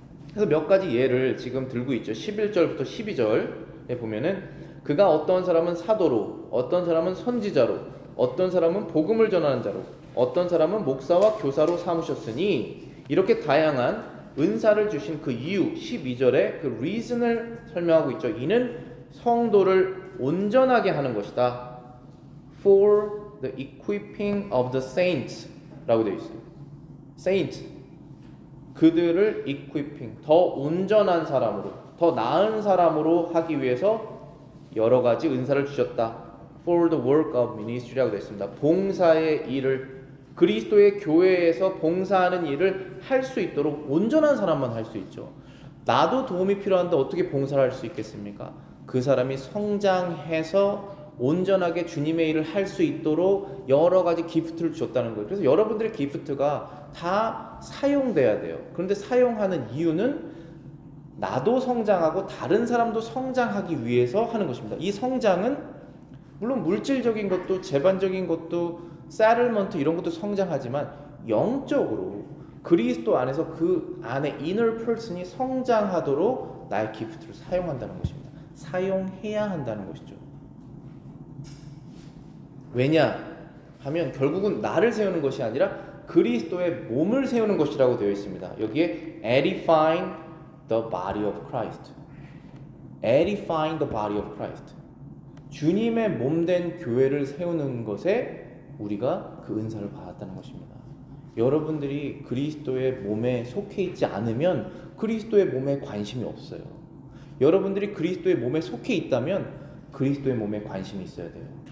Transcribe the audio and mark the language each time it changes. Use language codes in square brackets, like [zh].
[ko] 그래서 몇 가지 예를 지금 들고 있죠. 11절부터 12절에 보면은 그가 어떤 사람은 사도로, 어떤 사람은 선지자로, 어떤 사람은 복음을 전하는 자로, 어떤 사람은 목사와 교사로 삼으셨으니 이렇게 다양한 은사를 주신 그 이유 12절에 그 reason을 설명하고 있죠. 이는 성도를 온전하게 하는 것이다. [en] For the equipping of the saints [ko] 라고 되어 있어요. saint 그들을 equipping 더 온전한 사람으로 더 나은 사람으로 하기 위해서 여러 가지 은사를 주셨다. [en] For the work of ministry라고 [ko] 되어 있습니다. 봉사의 일을 그리스도의 교회에서 봉사하는 일을 할 수 있도록 온전한 사람만 할 수 있죠. 나도 도움이 필요한데 어떻게 봉사를 할 수 있겠습니까? 그 사람이 성장해서 온전하게 주님의 일을 할 수 있도록 여러 가지 기프트를 줬다는 거예요. 그래서 여러분들의 기프트가 다 사용돼야 돼요. 그런데 사용하는 이유는 나도 성장하고 다른 사람도 성장하기 위해서 하는 것입니다. 이 성장은 물론 물질적인 것도 재반적인 것도 세틀먼트 이런 것도 성장하지만 영적으로 그리스도 안에서 그 안에 [en] inner person [ko] 이 성장하도록 나의 기프트를 사용한다는 것입니다. 사용해야 한다는 것이죠. 왜냐 하면 결국은 나를 세우는 것이 아니라 그리스도의 몸을 세우는 것이라고 되어 있습니다. [en] 여기에 edifying the body of Christ. edifying the body of Christ. [ko] 주님의 몸된 교회를 세우는 것에 우리가 그 은사를 받았다는 것입니다. 여러분들이 그리스도의 몸에 속해 있지 않으면 그리스도의 몸에 관심이 없어요. 여러분들이 그리스도의 몸에 속해 있다면 그리스도의 몸에 관심이 있어야 돼요.